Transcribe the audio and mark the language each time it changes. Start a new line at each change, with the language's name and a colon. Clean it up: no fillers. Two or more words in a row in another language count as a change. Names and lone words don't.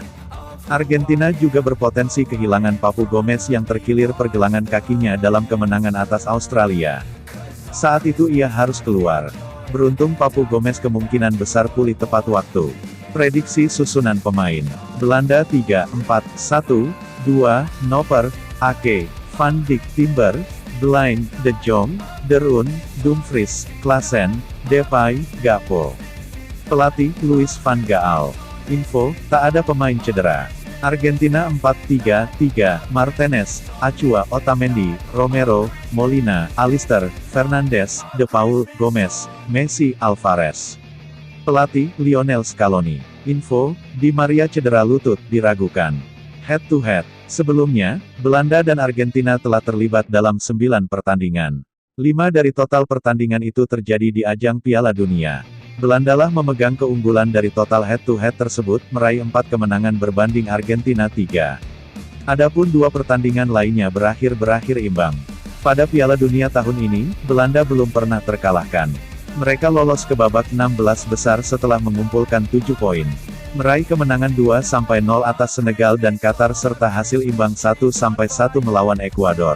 Indonesian: Argentina juga berpotensi kehilangan Papu Gomez yang terkilir pergelangan kakinya dalam kemenangan atas Australia. Saat itu ia harus keluar. Beruntung Papu Gomez kemungkinan besar pulih tepat waktu. Prediksi susunan pemain. Belanda 3-4-1, 2, Noper, Ake, Van Dijk, Timber, Blind, De Jong, De Roon, Dumfries, Klaassen, Depay, Gakpo. Pelatih, Louis van Gaal. Info, tak ada pemain cedera. Argentina 4-3-3, Martinez, Acua, Otamendi, Romero, Molina, Alister, Fernandes, De Paul, Gomez, Messi, Alvarez. Pelatih, Lionel Scaloni. Info, Di Maria cedera lutut, diragukan. Head-to-head. Sebelumnya, Belanda dan Argentina telah terlibat dalam 9 pertandingan. 5 dari total pertandingan itu terjadi di ajang Piala Dunia. Belandalah memegang keunggulan dari total head-to-head tersebut, meraih 4 kemenangan berbanding Argentina 3. Adapun 2 pertandingan lainnya berakhir imbang. Pada Piala Dunia tahun ini, Belanda belum pernah terkalahkan. Mereka lolos ke babak 16 besar setelah mengumpulkan 7 poin. Meraih kemenangan 2-0 atas Senegal dan Qatar serta hasil imbang 1-1 melawan Ekuador.